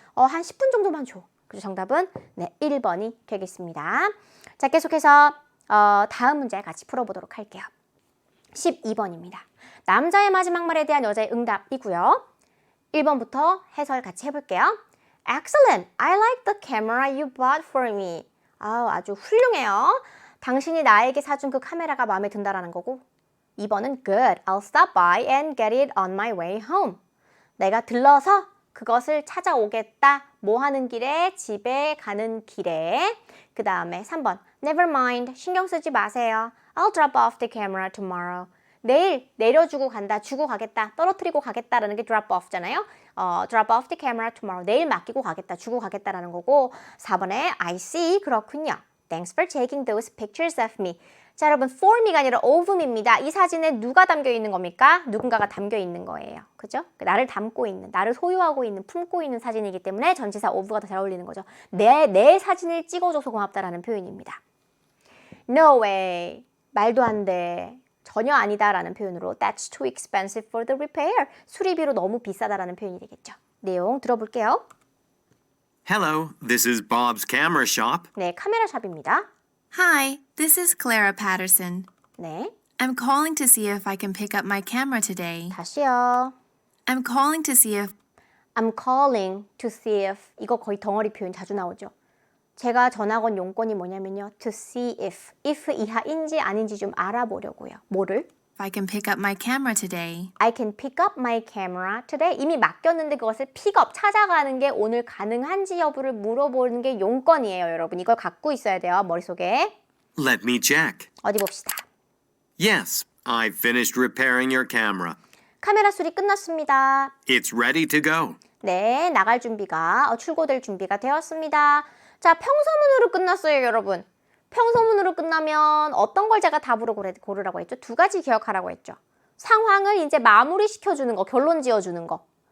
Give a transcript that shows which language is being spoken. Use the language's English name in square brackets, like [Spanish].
[Korean] 한 10분 정도만 줘. 그래서 정답은 네, 1번이 되겠습니다. 자, 계속해서 다음 문제 같이 풀어보도록 할게요. 12번입니다. 남자의 마지막 말에 대한 여자의 응답이고요. 1번부터 해설 같이 해볼게요. [English] Excellent! I like the camera you bought for me. [Korean] 아주 훌륭해요. 당신이 나에게 사준 그 카메라가 마음에 든다라는 거고 2번은 Good! [English] I'll stop by and get it on my way home. [Korean] 내가 들러서 그것을 찾아오겠다. 뭐 하는 길에? 집에 가는 길에. 그 다음에 3번 [English] Never mind. [Korean] 신경 쓰지 마세요. [English] I'll drop off the camera tomorrow. [Korean] 내일 내려주고 간다, 주고 가겠다, 떨어뜨리고 가겠다라는 게 drop off잖아요. [English] drop off the camera tomorrow. [Korean] 내일 맡기고 가겠다, 주고 가겠다라는 거고 4번에 [English] I see. [Korean] 그렇군요. [English] Thanks for taking those pictures of me. [Korean] 자, 여러분 for me가 아니라 of me입니다. 이 사진에 누가 담겨 있는 겁니까? 누군가가 담겨 있는 거예요. 그죠? 나를 담고 있는, 나를 소유하고 있는, 품고 있는 사진이기 때문에 전치사 of가 더 잘 어울리는 거죠. 내 사진을 찍어줘서 고맙다라는 표현입니다. [English] No way. [Korean] 말도 안 돼. 전혀 아니다라는 표현으로 [English] That's too expensive for the repair. [Korean] 수리비로 너무 비싸다라는 표현이 되겠죠. 내용 들어볼게요. [English] Hello, this is Bob's camera shop. [Korean] 네, 카메라 샵입니다. [English] Hi, this is Clara Patterson. [Korean] 네, [English] I'm calling to see if I can pick up my camera today. [Korean] 다시요. [English] I'm calling to see if I'm calling to see if. [Korean] 이거 거의 덩어리 표현 자주 나오죠. 제가 전화 건 용건이 뭐냐면요. to see if 이하인지 아닌지 좀 알아보려고요. 뭐를? [English] If I can pick up my camera today. I can pick up my camera today. [Korean] 이미 맡겼는데 그것을 픽업, 찾아가는 게 오늘 가능한지 여부를 물어보는 게 용건이에요, 여러분. 이걸 갖고 있어야 돼요, 머릿속에. [English] Let me check. [Korean] 어디 봅시다. [English] Yes, I've finished repairing your camera. [Korean] 카메라 수리 끝났습니다. [English] It's ready to go. [Korean] 네, 나갈 준비가, 출고될 준비가 되었습니다. 자, 평서문으로 끝났어요, 여러분. 평서문으로 끝나면 어떤 걸 제가 답으로 고르라고 했죠? 두 가지 기억하라고 했죠. 상황을 이제 마무리 시켜주는 거, 결론 지어주는 거.